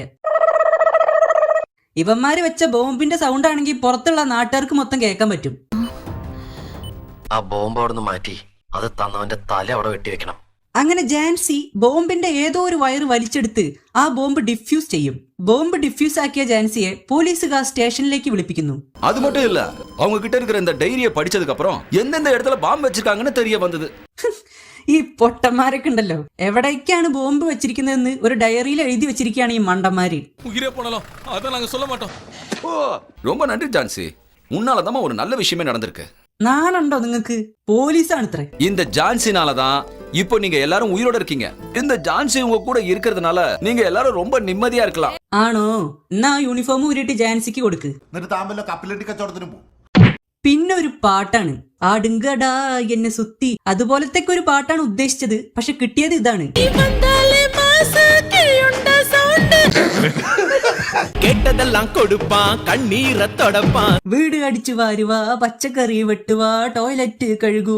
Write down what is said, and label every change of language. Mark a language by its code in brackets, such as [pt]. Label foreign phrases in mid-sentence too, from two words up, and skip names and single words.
[ml] ഇവന്മാര് വെച്ച ബോംബിന്റെ സൗണ്ട് ആണെങ്കിൽ പുറത്തുള്ള നാട്ടുകാർക്ക് മൊത്തം കേൾക്കാൻ പറ്റും. ആ ബോംബ് അവിടെ നിന്ന് മാറ്റി അത് തന്നവന്റെ തല അവിടെ വെട്ടിവെക്കണം. അങ്ങനെ ജാൻസി ബോംബിന്റെ ഏതോ ഒരു വയറ് വലിച്ചെടുത്ത് ആ ബോംബ് ഡിഫ്യൂസ് ചെയ്യും. ബോംബ് ഡിഫ്യൂസ് ആക്കിയ ജാൻസിയെ പോലീസുകാർ സ്റ്റേഷനിലേക്ക് വിളിപ്പിക്കുന്നു. [ta] அது மட்டும் இல்ல, அவங்க கிட்ட இருக்கிற இந்த டைரியை படிச்சதுக்கு அப்புறம் எந்தெந்த இடத்துல பாம்பு வச்சிருக்காங்கன்னு தெரிய வந்தது. [ml] ഈ പൊട്ടന്മാരൊക്കെ ഉണ്ടല്ലോ, എവിടേക്കാണ് ബോംബ് വെച്ചിരിക്കുന്നതെന്ന് ഒരു ഡയറിയിൽ എഴുതി വെച്ചിരിക്കുകയാണ് ഈ മണ്ടന്മാര്. [ta] ரொம்ப நன்றி ஜான்சி, உன்னாலதான் ஒரு நல்ல விஷயமே நடந்திருக்கு. [ml] നാലുണ്ടോ നിങ്ങൾക്ക്? പോലീസാണിത്രേ. [ta] இந்த ஜான்சினாலதான் இப்போ நீங்க எல்லாரும் உயிரோட இருக்கீங்க. இந்த ஜான்சி உங்க கூட இருக்கிறதுனால நீங்க எல்லாரும் ரொம்ப நிம்மதியா இருக்கலாம். [ml] ആണോ? എന്നാ യൂണിഫോം ഊരിട്ട് ജാൻസിക്ക് കൊടുക്ക്. പിന്നെ ഒരു പാട്ടാണ്, [ta] ஆடுங்கடா என்னை சுத்தி. [ml] അതുപോലത്തെ ഒരു പാട്ടാണ് ഉദ്ദേശിച്ചത്. പക്ഷെ കിട്ടിയത് ഇതാണ്. വീട് അടിച്ചു വാരുവാ, പച്ചക്കറി വെട്ടുവാ, ടോയ്ലറ്റ് കഴുകുക.